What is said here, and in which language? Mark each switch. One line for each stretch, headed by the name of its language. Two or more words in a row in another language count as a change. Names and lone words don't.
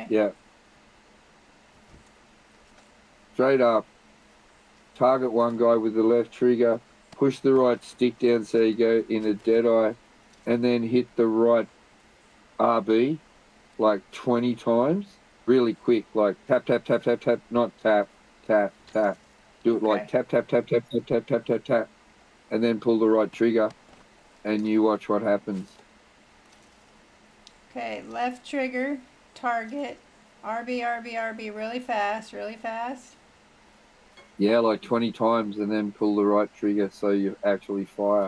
English: Yeah. Straight up. Target one guy with the left trigger. Push the right stick down so you go in a Deadeye. And then hit the right RB like 20 times. Really quick. Like tap, tap, tap, tap, tap. Not tap, tap, tap. Do it like Okay. tap, tap, tap, tap, tap, tap, tap, tap, tap. And then pull the right trigger. and you watch what happens. Okay, left trigger, target, RB, RB, RB, really fast, really fast. Yeah, like 20 times, and then pull the right trigger so you actually fire.